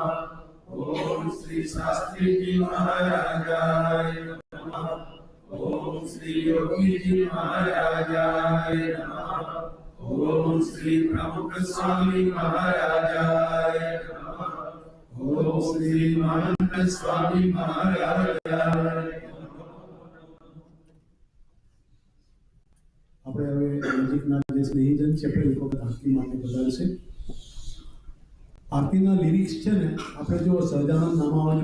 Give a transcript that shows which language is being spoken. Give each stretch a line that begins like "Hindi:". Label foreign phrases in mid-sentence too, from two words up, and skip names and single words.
Sanskrit: ओम श्री शास्त्री जी महाराजाय नमः। ओम श्री योगी जी महाराजाय नमः। ओम श्री प्रमुख स्वामी महाराजाय नमः। ओम श्री महंत स्वामी महाराजाय.
Gujarati: આપણે હવે નજીકના જે સ્નેહીજન છે આપણે એક વખત આરતી માટે બદલશે. આરતીના લિરિક્સ છે ને આપણે જો સહજાનંદ નામાવલી